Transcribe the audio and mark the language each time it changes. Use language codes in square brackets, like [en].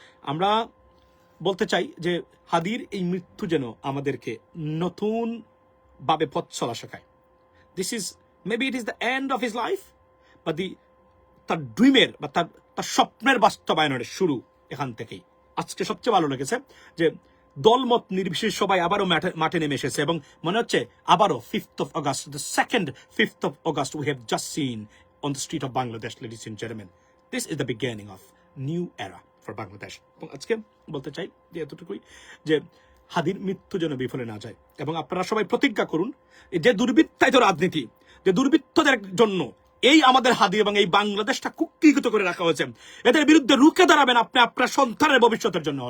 [bn] আমরা বলতে চাই যে হাদির এই মৃত্যু যেন আমাদেরকে নতুন ভাবে পথ চলা শেখায়। [en] this is maybe it is the end of his life, [bn] বা তার ড্রিমের বা তার স্বপ্নের বাস্তবায়নের শুরু এখান থেকেই। আজকে সবচেয়ে ভালো লেগেছে যে দলমত নির্বিশেষে সবাই আবারও মাঠে নেমে এসেছে, এবং মনে হচ্ছে আবারও [en] 5th of August, the second 5th of August we have just seen on the street of Bangladesh, ladies and gentlemen. This is the beginning of new era for Bangladesh. [bn] এবং আজকে বলতে চাই যে এতটুকুই, যে হাদির মৃত্যু যেন বিফলে না যায়। এবং আপনারা সবাই প্রতিজ্ঞা করুন, যে দুর্বৃত্তায়িত রাজনীতি, যে দুর্বৃত্তদের জন্য এই আমাদের হাদি এবং এই বাংলাদেশটা কুক্ষিগত করে রাখা হয়েছে, এদের বিরুদ্ধে রুখে দাঁড়াবেন আপনি আপনার সন্তানের ভবিষ্যতের জন্য।